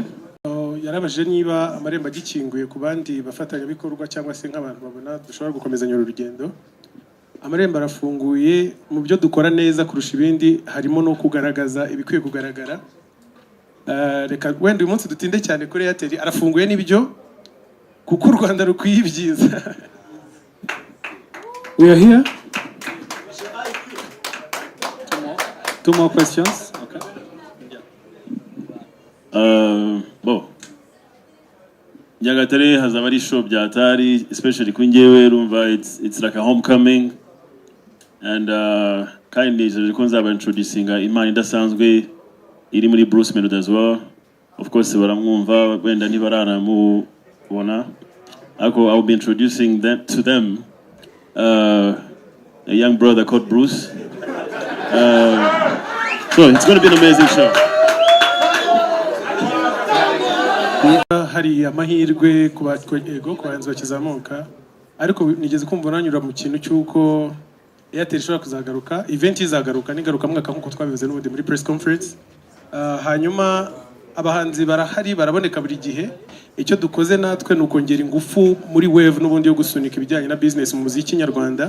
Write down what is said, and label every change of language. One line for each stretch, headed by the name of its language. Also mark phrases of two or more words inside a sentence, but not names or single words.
Kinyarwanda: Yarabaje niba amarembo agikinguye ku bandi bafatanya bikorwa cyangwa se nk'abantu babona dushobora gukomezanya urugendo. Amarembo arafunguye. Mu byo dukora neza kurusha ibindi harimo no kugaragaza ibikwiye kugaragara. Reka wenda uyu munsi dutinde cyane kuri Airtel. Arafunguye n'ibyo kuko u Rwanda rukwiye ibyiza.
English: We are here. Two more questions. Okay.
Kinyarwanda: Bon. Nyagatare hazaba ari show byatari, especially kuri njyewe rumva
English: it's like a homecoming,
Kinyarwanda: and kandi nizere ko nzaba introducinga impano idasanzwe iri muri Bruce Melody
English: as well. Of course
Kinyarwanda: baramwumva wenda ntibaranamubona, ariko
English: I'll be introducing to them a young brother called Bruce. So it's going to be an amazing show.
Kinyarwanda: Hari amahirwe ku bahanzi bakizamuka, ariko nigeze kumva nanyura mu kintu cy'uko Airtel ishobora kuzagaruka, event izagaruka nigaruka mwaka nk'uko twabivuze n'ubundi muri
English: press conference.
Kinyarwanda: Hanyuma abahanzi barahari baraboneka buri gihe, icyo dukoze natwe ni ukongera ingufu muri wave n'ubundi yo gusunika ibijyanye na business mu muziki nyarwanda.